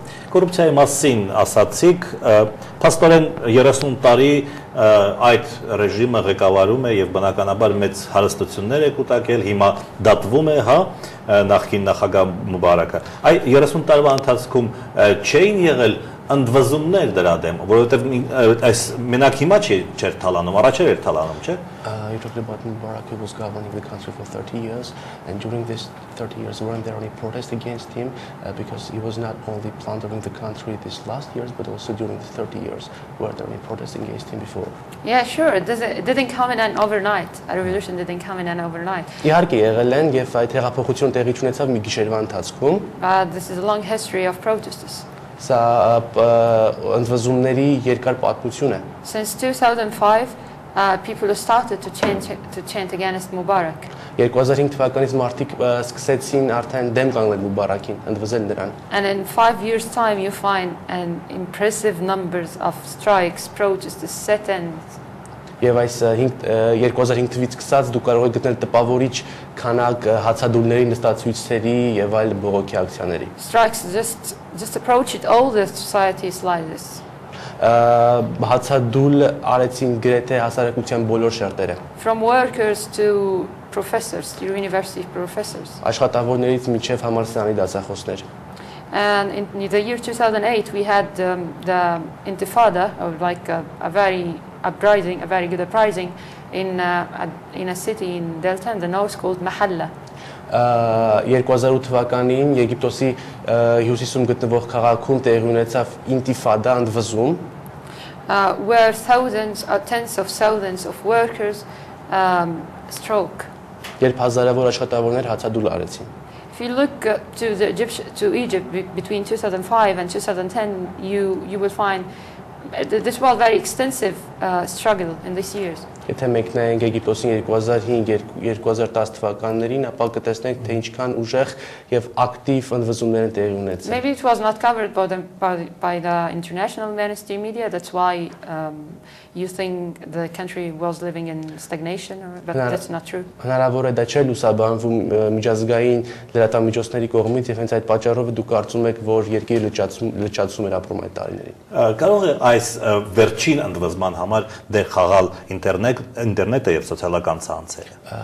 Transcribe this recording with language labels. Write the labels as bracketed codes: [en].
[hy] Կոռուպցիայի մասին ասացիք, փաստորեն 30 տարի այդ ռեժիմը ղեկավարում է եւ բնականաբար մեծ հարստություններ է կուտակել, հիմա դատվում է, նախկին նախագահ Մուբարակը։ Այ 30 տարվա ընթացքում չէին եղել ընդվզումներ դրա դեմ, որովհետև այս մենակ հիմա չէր թալանում, առաջ էր թալանում, չէ՞։ [en] You talked about Mubarak, who was governing the country for 30 years, and during this 30 years, weren't there any protests against him? Because he was not only plundering the country these last years, but also during the 30 years. Were there any protests against him before? Yeah, sure. It didn't come in an overnight. A revolution didn't come in an overnight. [hy] Իհարկե եղել են եւ այդ հեղափոխությունը տեղի ունեցավ մի գիշերվա ընթացքում. [en] This is a long history of protests. [hy] Սա ընդվզումների երկար պատմություն է. [en] Since 2005, people started to chant against Mubarak. [hy] 2005 թվականից մարդիկ սկսեցին արդեն դեմ կանգնել Մուբարակին, ընդվզել նրան. [en] And in 5 years' time, you find an impressive numbers of strikes, protests, sit-ins. [hy] Եվ այս 2005 թվականից սկսած դու կարող ես գտնել տպավորիչ քանակ հացադուլների նստացույցերի եւ այլ բողոքի ակցիաների. [en] Strikes just approached all the societies like this. [hy] Հացադուլ արեցին գրեթե հասարակության բոլոր շերտերը. [en] From workers to professors, to university professors. [hy] Աշխատավորներից մինչև համալսարանի դասախոսներ. [en] And in the year 2008, we had the Intifada, or like a very good uprising in a city in Delta in the north called Mahalla. [hy] 2008 թվականին Եգիպտոսի հյուսիսում գտնվող քաղաքում տեղի ունեցավ ինտիֆադա ընդվզում, [en] where tens of thousands of workers struck. [hy] Երբ հազարավոր աշխատավորներ հացադուլ արեցին. [en] If you look to Egypt between 2005 and 2010, you will find this was a very extensive struggle in these years. [hy] Եթե մենք նայենք Եգիպտոսին 2005-2010 թվականներին, ապա կտեսնենք, թե ինչքան ուժեղ եւ ակտիվ ընդվզումներ են տեղի ունեցել։ [en] Maybe it was not covered by the international mainstream media. That's why you think the country was living in stagnation, but that's not true. [hy] Հնարավոր է դա չէ լուսաբանվում միջազգային լրատվամիջոցների կողմից եւ հենց այդ պատճառով դուք կարծում եք, որ երկիրը լճացում էր ապրում այդ տարիներին։ Կարող է այս վերջին ընդվզման համար դեր խաղալ ինտերնետը եւ սոցիալական ցանցերը։